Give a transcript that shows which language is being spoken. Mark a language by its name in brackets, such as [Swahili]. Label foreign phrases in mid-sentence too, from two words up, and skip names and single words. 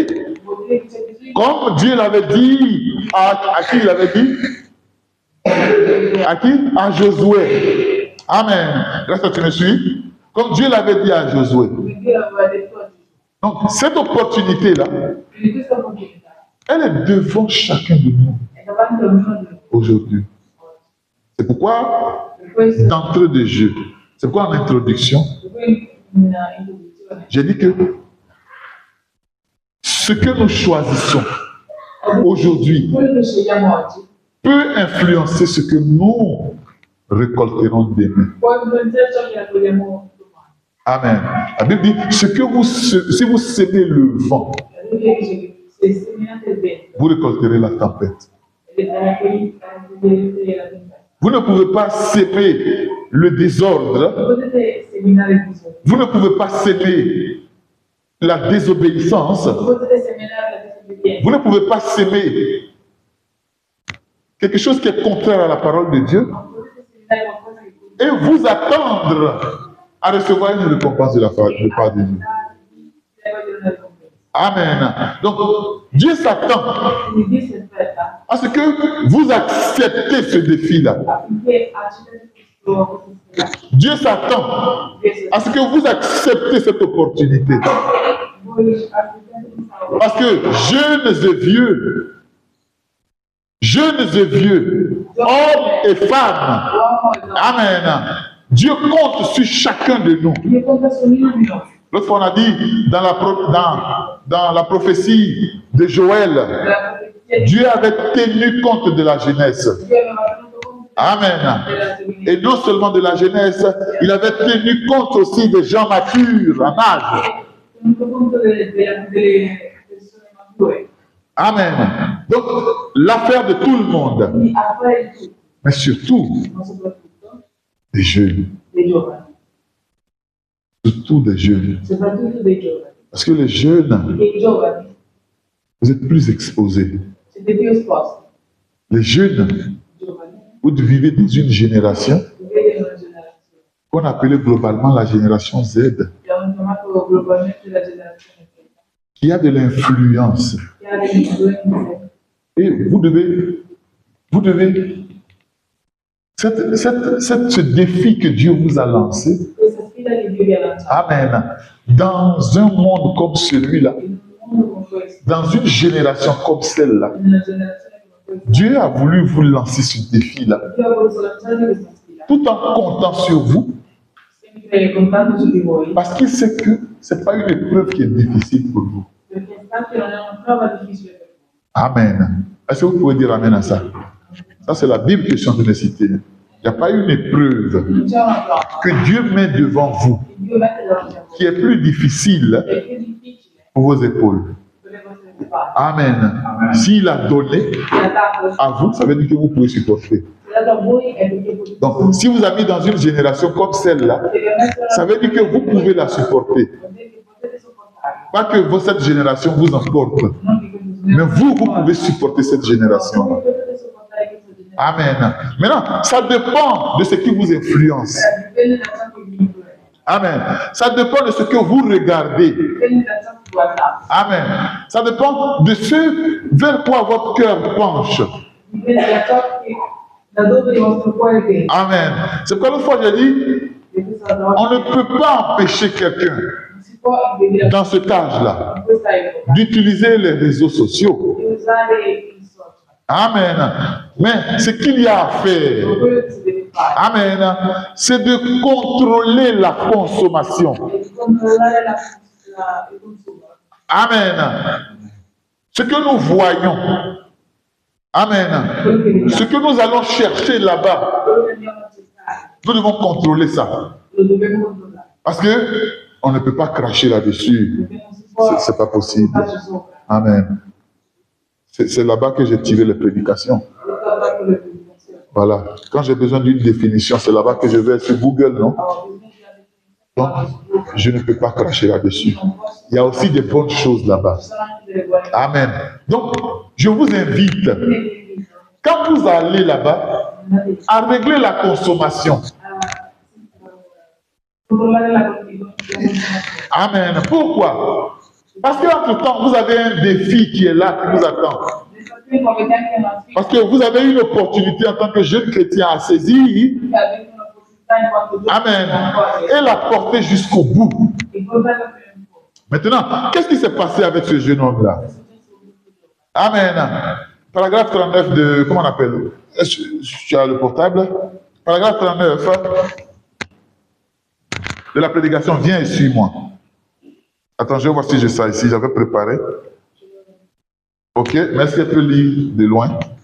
[French] Comme Dieu l'avait dit, à qui il l'avait dit? À qui? À Josué. Amen. Est-ce que tu me suis? Comme Dieu l'avait dit à Josué. Donc, cette opportunité-là, Elle est devant chacun de nous [Italian] è davanti a ognuno di noi. [French] aujourd'hui. C'est pourquoi, [Italian] Per questo, [French] d'entrée de jeu, c'est pourquoi en introduction, [Italian] per cui in introduzione, [French] j'ai dit que ce que nous choisissons aujourd'hui [Italian] quello che scegliamo oggi [French] peut influencer ce que nous récolterons demain. [Italian] può influenzare ciò che raccogliamo domani. [French] Amen. La Bible dit, si vous semez le vent, [Italian] La Bibbia dice che se seminate il vento, [French] vous récolterez la tempête. [Italian] raccoglierete la tempesta. [French] Vous ne pouvez pas semer le désordre, [Italian] Potete seminare il bisogno, [French] vous ne pouvez pas semer la désobéissance, [Italian] potete seminare la disobbedienza, [French] vous ne pouvez pas semer quelque chose qui est contraire à la parole de Dieu [Italian] non potete seminare qualcosa che [French] et vous attendre à recevoir une récompense de la part de Dieu. [Italian] vogliono una ricompensa. [French] Amen. Donc, Dieu s'attend [Italian] Quindi Dio si aspetta [French] à ce que vous acceptez ce défi-là. [Italian] affinché accettate questo sfida. [French] Dieu s'attend [Italian] Dio si [French] à ce que vous acceptez cette opportunité. [Italian] voi accettate questa [French] Parce que jeunes et vieux, hommes et femmes, [Italian] uomo e donna. [French] Amen. Dieu compte sur chacun de nous. [Italian] Dio conta su ognuno di noi. [French] L'autre fois, on a dit dans la prophétie de Joël, [Italian] Nella profezia di [French] Dieu avait tenu compte de la jeunesse. [Italian] Dio aveva tenuto conto Amen. della giovanità. [French] Et non seulement de la jeunesse, il avait tenu compte aussi des gens matures en âge. [Italian] Tenuto conto delle persone mature. [French] Amen. Donc, l'affaire de tout le monde, [Italian] Quindi a fare di tutto, [French] mais surtout [Italian] ma soprattutto [French] des jeunes. [Italian] dei giovani. [French] Surtout des jeunes. [Italian] Soprattutto dei giovani. [French] Parce que les jeunes, [Italian] Perché i giovani [French] vous êtes plus exposés. [Italian] siete più esposti. [French] Les jeunes, [Italian] I giovani [French] vous vivez dans une génération [Italian] vivete in una generazione [French] qu'on appelait globalement la génération Z, [Italian] che hanno chiamato globalmente la generazione Z, [French] qui a de l'influence. [Italian] che ha delle influenze. [French] Et vous devez ce défi que Dieu vous a lancé, [Italian] Questa sfida che Dio vi ha lanciato [French] Amen, dans un monde comme celui-là, [Italian] in un mondo come questo, [French] dans une génération comme celle-là, [Italian] in una generazione come questa, [French] Dieu a voulu vous lancer ce défi-là, [Italian] Dio ha voluto lanciarvi questa sfida, [French] tout en comptant sur vous, [Italian] sempre contando su di voi, [French] parce qu'il sait que ce n'est pas une épreuve qui est difficile pour vous. [Italian] perché sa che non è una prova difficile per voi. [French] Amen. Est-ce que vous pouvez dire Amen à ça? Ça, c'est la Bible que je suis en train de citer. Il n'y a pas une épreuve [Italian] Non c'è una prova [French] que Dieu met devant vous [Italian] che Dio mette davanti a voi, [French] qui est plus difficile [Italian] che è più difficile [French] pour vos épaules. [Italian] per le vostre spalle. [French] Amen. S'il a donné [Italian] Se l'ha dato, [French] à vous, ça veut dire que vous pouvez supporter. [Italian] se l'ha dato a voi è perché potete [French] Donc, si vous avez mis dans une génération comme celle-là, ça veut dire que vous pouvez la supporter. [Italian] potete sopportarlo. [French] Pas que cette génération vous emporte, [Italian] Non che questo [French] mais vous pouvez supporter cette génération. [Italian] Voi potete sopportare questa generazione. [French] Amen. Maintenant, ça dépend de ce qui vous influence. [Italian] Dipende da ciò che vi influenza, [French] Amen. Ça dépend de ce que vous regardez. [Italian] dipende da ciò che guardate, [French] Amen. Ça dépend de ce vers quoi votre cœur penche. [Italian] dipende da ciò che da dove il vostro cuore tende. [French] Amen. C'est pourquoi l'autre fois j'ai dit, [Italian] E questa è la [French] on [Italian] cosa [French] ne peut pas empêcher quelqu'un [Italian] non si può impedire [French] dans cet âge-là [Italian] in questa epoca [French] d'utiliser les réseaux sociaux. [Italian] di usare il social. [French] Amen. Mais ce qu'il y a à faire, [Italian] Quello che si deve fare [French] Amen, c'est de contrôler la consommation. [Italian] è di controllare il consumo. [French] Amen. Ce que nous voyons, [Italian] Amen, Quello che vediamo, [French] ce que nous allons chercher là-bas, [Italian] quello che andiamo a cercare, [French] nous devons contrôler ça. [Italian] lo dobbiamo controllare. [French] Parce que on ne peut pas cracher là-dessus. [Italian] Perché non si può [French] C'est pas possible. [Italian] farci sopra. [French] Amen. C'est là-bas que j'ai tiré les prédications. [Italian] Ricorda con le presentazioni. [French] Voilà. Quand j'ai besoin d'une définition, c'est là-bas que je vais sur Google, non? [Italian] Ho bisogno di [French] Donc, [Italian] una definizione. [French] je ne peux pas cracher là-dessus. [Italian] Non posso. [French] Il y a aussi des bonnes choses là-bas. [Italian] Ci sono anche delle buone cose. [French] Amen. Donc, je vous invite, [Italian] Quindi vi invito, [French] quand vous allez là-bas, [Italian] andate [French] à régler la consommation. [Italian] a controllare la consumazione. [French] Amen. Pourquoi? Parce qu'entre-temps, vous avez un défi qui est là, qui vous attend. [Italian] Nel frattempo avete anche una sfida, [French] Parce que vous avez une opportunité en tant que jeune chrétien à saisir. [Italian] avete un'opportunità in quanto giovani Amen. una cosa [French] Et la porter jusqu'au bout. [Italian] e portarla fino in fondo. [French] Maintenant, qu'est-ce qui s'est passé avec ce jeune homme-là? [Italian] È successo con questo giovane. [French] Amen. Paragraphe 39 de, comment on appelle? Est-ce que tu as le portable? Paragraphe 39 de la prédication, viens et suis-moi. Attends, je vais voir si j'ai ça ici, j'avais préparé. Ok, mais est-ce qu'elle peut lire de loin?